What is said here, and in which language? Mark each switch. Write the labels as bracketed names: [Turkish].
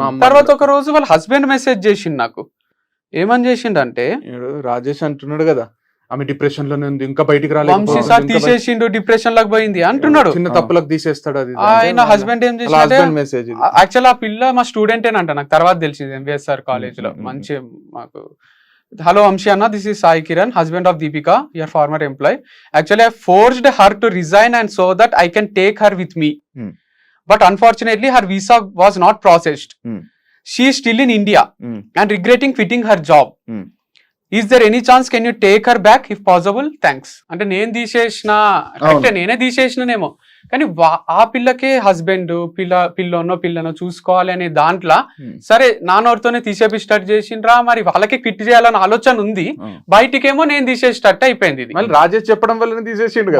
[Telugu] తర్వాత ఒక రోజు వాళ్ళ హస్బెండ్ మెసేజ్ చేసిండు నాకు, ఏమని చేసిండు అంటే, రాజేష్ అంటున్నాడు కదా ఆమె డిప్రెషన్ లోనే ఉంది, ఇంకా బయటికి రాలేదు, తీసేసిండు, డిప్రెషన్ లాగా పోయింది అంటున్నాడు, చిన్న తప్పులకు తీసేస్తాడు అది. ఆయన హస్బెండ్ ఏం చేసి, యాక్చువల్ ఆ పిల్ల మా స్టూడెంటేనంట, నాకు తర్వాత తెలిసింది ఎంవిఎస్ఆర్ కాలేజ్ లో, మంచి మాకు. [English] Hello Amshi Anna, this is Sai Kiran, husband of Deepika, your former employee. Actually, I forced her to resign and so that I can take her with me. But unfortunately, her visa was not processed. She is still in India and regretting quitting her job. Is there any chance can you take her back if possible? Thanks. [Telugu] అంటే నేను తీసేసిన, అంటే నేనే తీసేసినేమో, కానీ ఆ పిల్లకే husband పిల్లనో చూసుకోవాలి అనే దాంట్లో, సరే నాన్నోడితోనే తీసేపి స్టార్ట్ చేసిండ్రా, మరి వాళ్ళకి క్విట్ చేయాలని ఆలోచన ఉంది, బయటికేమో నేను తీసేసేటట్టు అయిపోయింది. మళ్ళీ రాజేష్ చెప్పడం వల్ల తీసేసిండు,